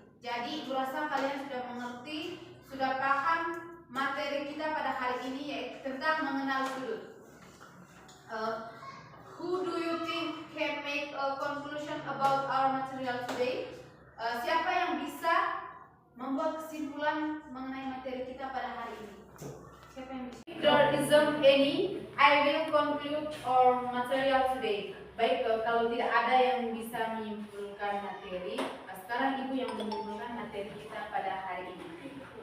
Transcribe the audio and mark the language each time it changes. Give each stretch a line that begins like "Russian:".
Indonesian: Jadi Ibu rasa kalian sudah mengerti, sudah paham materi kita pada hari ini yaitu tentang mengenal sudut.
English: Who do you think can make a conclusion about our material today?
Indonesian: Siapa yang bisa membuat kesimpulan mengenai materi kita pada hari ini? Siapa yang bisa?
English: If there isn't any, I will conclude our material today.
Indonesian: Baik, kalau tidak ada yang bisa menyimpulkan materi, sekarang Ibu yang menyimpulkan materi kita pada hari ini.